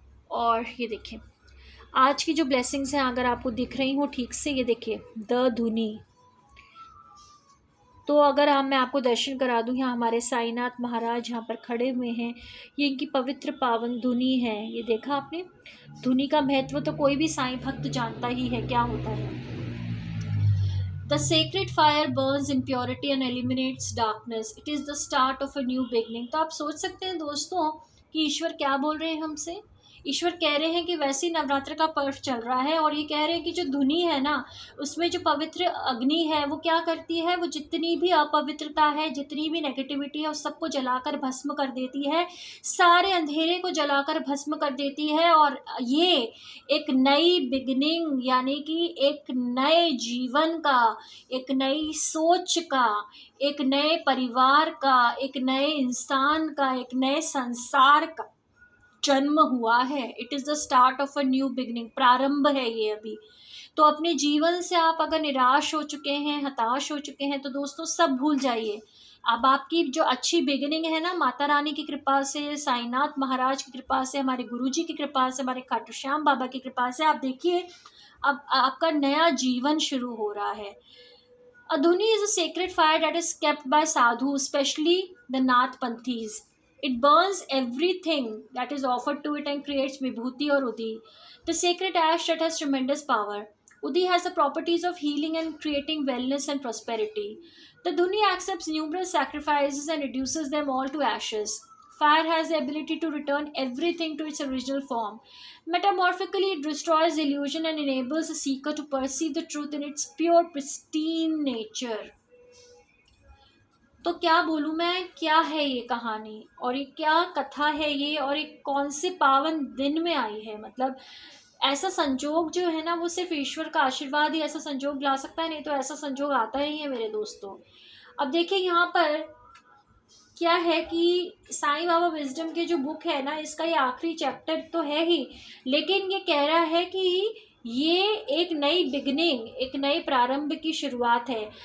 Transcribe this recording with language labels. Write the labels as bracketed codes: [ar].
[hi] और ये देखिए, आज की जो ब्लेसिंग्स हैं अगर आपको दिख रही हो ठीक से, ये देखिए द धुनी। तो अगर मैं आपको दर्शन करा दूँ, यहाँ हमारे साईनाथ महाराज यहाँ पर खड़े हुए हैं। ये इनकी पवित्र पावन धुनी है। ये देखा आपने, धुनी का महत्व तो कोई भी साईं भक्त जानता ही है क्या होता है। [en] The sacred fire burns in purity and eliminates darkness. It is the start of a new beginning. [hi] तो आप सोच सकते हैं दोस्तों कि ईश्वर क्या बोल रहे हैं हमसे। ईश्वर कह रहे हैं कि वैसे ही नवरात्र का पर्व चल रहा है और ये कह रहे हैं कि जो धुनी है ना, उसमें जो पवित्र अग्नि है वो क्या करती है, वो जितनी भी अपवित्रता है, जितनी भी नेगेटिविटी है, उस सबको जलाकर भस्म कर देती है, सारे अंधेरे को जलाकर भस्म कर देती है। और ये एक नई बिगिनिंग यानी कि एक नए जीवन का, एक नई सोच का, एक नए परिवार का, एक नए इंसान का, एक नए संसार का जन्म हुआ है। [en] it is the start of a new beginning, [hi] प्रारंभ है ये अभी। तो अपने जीवन से आप अगर निराश हो चुके हैं, हताश हो चुके हैं, तो दोस्तों सब भूल जाइए। अब आपकी जो अच्छी बिगिनिंग है ना, माता रानी की कृपा से, साईनाथ महाराज की कृपा से, हमारे गुरुजी की कृपा से, हमारे खाटू श्याम बाबा की कृपा से, आप देखिए अब आपका नया जीवन शुरू हो रहा है। [en] Adhuni is a sacred fire that is kept by sadhu, especially the Nath Panthis. It burns everything that is offered to it and creates vibhuti or udhi, the sacred ash that has tremendous power. Udhi has the properties of healing and creating wellness and prosperity. The Dhuni accepts numerous sacrifices and reduces them all to ashes. Fire has the ability to return everything to its original form. Metamorphically, it destroys illusion and enables the seeker to perceive the truth in its pure, pristine nature. [hi] तो क्या बोलूँ मैं, क्या है ये कहानी और ये क्या कथा है ये, और ये कौन से पावन दिन में आई है। मतलब ऐसा संजोग जो है ना, वो सिर्फ ईश्वर का आशीर्वाद ही ऐसा संजोग ला सकता है, नहीं तो ऐसा संजोग आता ही है मेरे दोस्तों। अब देखिए यहाँ पर क्या है कि साईं बाबा विजडम के जो बुक है ना, इसका ये आखिरी चैप्टर तो है ही, लेकिन ये कह रहा है कि ये एक नई बिगनिंग, एक नए प्रारंभ की शुरुआत है।